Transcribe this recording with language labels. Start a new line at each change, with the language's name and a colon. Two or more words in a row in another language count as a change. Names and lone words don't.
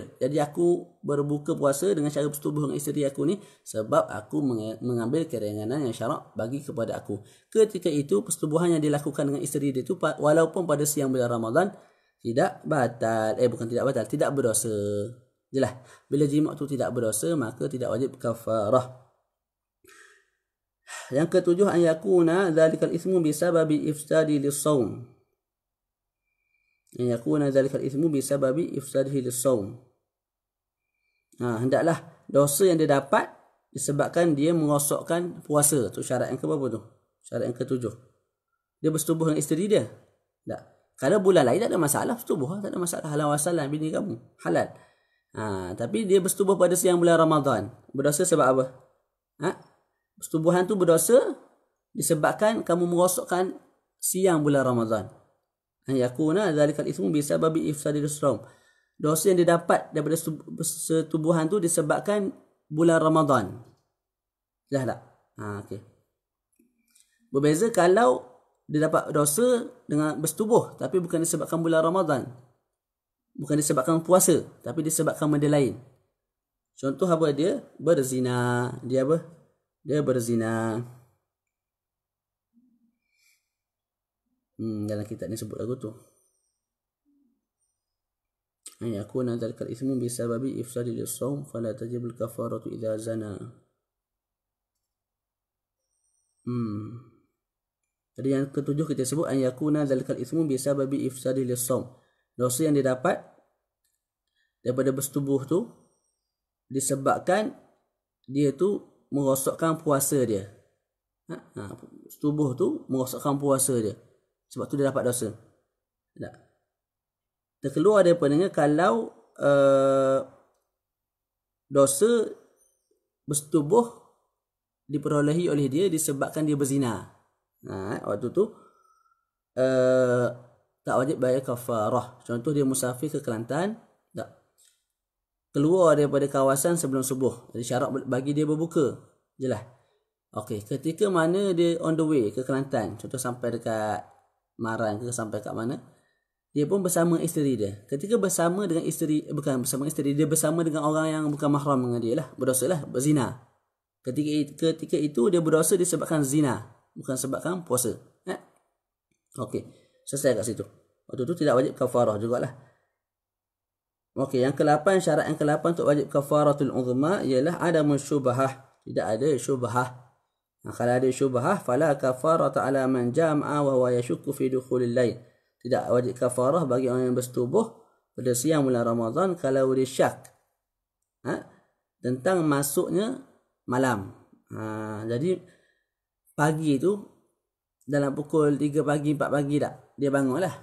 Malay: Jadi aku berbuka puasa dengan cara bersetubuh dengan isteri aku ni sebab aku mengambil keringanan yang syarak bagi kepada aku. Ketika itu persetubuhan yang dilakukan dengan isteri dia tu walaupun pada siang bulan Ramadan tidak batal. Bukan tidak batal, tidak berdosa. Jelas. Bila jima' tu tidak berdosa, maka tidak wajib kafarah. Yang ketujuh,
Arabic: أن يكون ذلك الإثم بسبب إفساد للصوم. أن يكون ذلك الإثم بسبب إفساده للصوم.
Malay: Hendaklah dosa yang dia dapat disebabkan dia merosakkan puasa. Tu syarat yang keberapa tu? Syarat yang ketujuh. Dia bersetubuh dengan isteri dia. Tak. Kalau bulan lain tak ada masalah bersetubuh, tak ada masalah. Halal wasalam bini kamu, halal. Tapi dia bersetubuh pada siang bulan Ramadan. Berdosa sebab apa? Persetubuhan tu berdosa disebabkan kamu merosakkan siang bulan Ramadan.
Arabic: يكون ذلك الإثم بسبب إفساد الصوم.
Malay: Dosa yang didapat daripada persetubuhan tu disebabkan bulan Ramadan. Jelas tak? Okey. Berbeza kalau dia dapat dosa dengan bersetubuh tapi bukan disebabkan bulan Ramadan. Bukan disebabkan puasa tapi disebabkan benda lain. Contoh apa dia? Berzina. Dia apa? Dia berzina. Dalam kitab ni sebut lagu tu.
Arabic: أن يكون ذلك الإثم بسبب إفساد للصوم فلا تجب الكفارة إذا زنى.
Malay: Jadi yang ketujuh kita sebut
Arabic: أن يكون ذلك الإثم بسبب إفساد للصوم.
Malay: Dosa yang didapat daripada bersetubuh tu disebabkan dia tu merosakkan puasa dia. Bersetubuh tu merosakkan puasa dia. Sebab tu dia dapat dosa. Tak. Terkeluar daripadanya kalau dosa bersetubuh diperolehi oleh dia disebabkan dia berzina. Waktu tu tak wajib bayar kafarah. Contoh dia musafir ke Kelantan, tak keluar daripada kawasan sebelum subuh. Jadi syarat bagi dia berbuka. Jelas. Okey, ketika mana dia
English: on the way
Malay: ke Kelantan, contoh sampai dekat Maran ke sampai kat mana, dia pun bersama isteri dia. Ketika bersama dengan isteri, bukan bersama isteri, dia bersama dengan orang yang bukan mahram dengan dia lah, berdosa lah, berzina. Ketika itu dia berdosa disebabkan zina, bukan sebabkan puasa. Okey, selesai kat situ. Waktu tu tidak wajib kafarah jugalah. Okey, yang ke-8, syarat yang ke-8 untuk wajib
Arabic: الكفارة العظمى
Malay: ialah
Arabic: عدم شبهة.
Malay: Tidak ada syubhah. Kalau ada syubhah,
Arabic: فلا كفارة على من جامع وهو يشك في دخول الليل.
Malay: Tidak wajib kafarah bagi orang yang bersetubuh pada siang bulan Ramadan kalau dia syak tentang masuknya malam. Jadi pagi tu dalam pukul 3 pagi 4 pagi tak dia bangun lah.